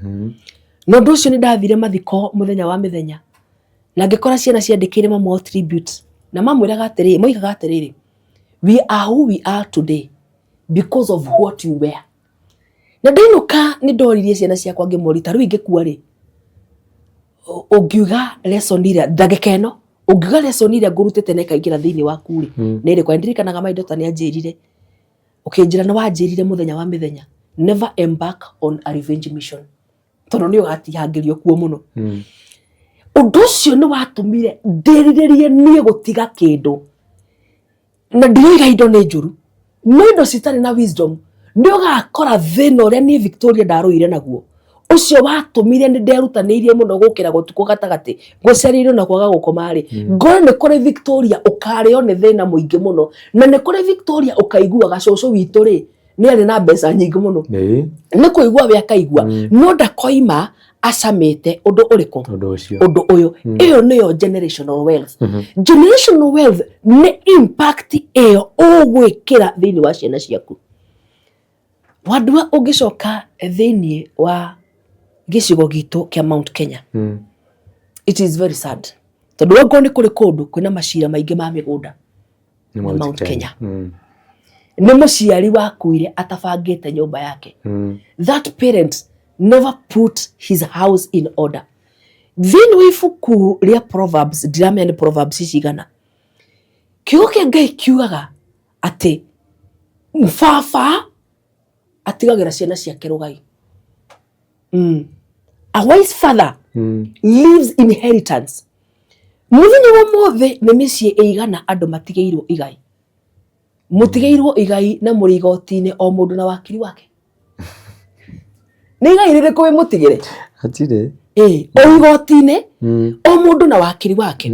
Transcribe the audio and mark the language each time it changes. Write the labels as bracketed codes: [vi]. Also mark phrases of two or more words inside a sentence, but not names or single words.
[ki] No nducio ni ndathire mathiko muthenya wa mithenya na ngikora ciana ciandikire mamo tribute na mamwiraga atiriri, moigaga atiriri, [en] we are who we are today because of what you were. [ki] Na ndinuka ni ndoririe ciana ciakwa ngimorita riu ingikua ri ungiuga lesson ira ndagika ino, ungiuga lesson ira ngurutite na ikaingira thiini waku ri na iri kwa ndirikanaga maindo ta ni anjirire ukinjira na wanjirire muthenya wa mithenya, [en] never embark on a revenge mission [ki] tondu ni ugatihangirio kuo muno. Undu ucio ni watumire ndiriririe nie gutiga kindu na ndiroiga indo ni njuru, no indo citari na wisdom ni ugakora thina uria ni Victoria ndaruire naguo ucio watumire ni nderutanirie muno gukira gutuko gatagati gucerirwo na kwaga gukoma ri ngore ni kuri Victoria ukario ni thina muingi muno na ni kuri Victoria ukaigua gacoco witu ri ni ari na mbeca nyingi muno ni kuigua we akaigua no ndakoima acamite undu uriku undu uyu iyo niyo [en] generational wealth. Generational wealth [ki] ni impact iyo ugwikira thiini wa ciana ciaku. Wadua ugicoka thiini wa gicigo gitu kia Mount Kenya, [en] it is very sad [ki] tondu wego ni kuri kundu kwina macira maingi ma migunda Mount Kenya. Ni muciari wakuire atabangite nyumba yake. [en] That parent never put his house in order. [ki] Then we ibuku ria Proverbs, ndiramenya ni Proverbs cigana, kiugo kia Ngai kiugaga ati baba atigagira ciana ciake rugai. [en] A wise father leaves inheritance. [ki] Muthenya wa mothe ni micii igana andu matigeirwo igai. Mutigeirwo igai na muri igoti-ini o mundu na wakiri wake. Ni igai ririku we mutigire? Hatire. O igoti-ini o mundu na wakiri wake.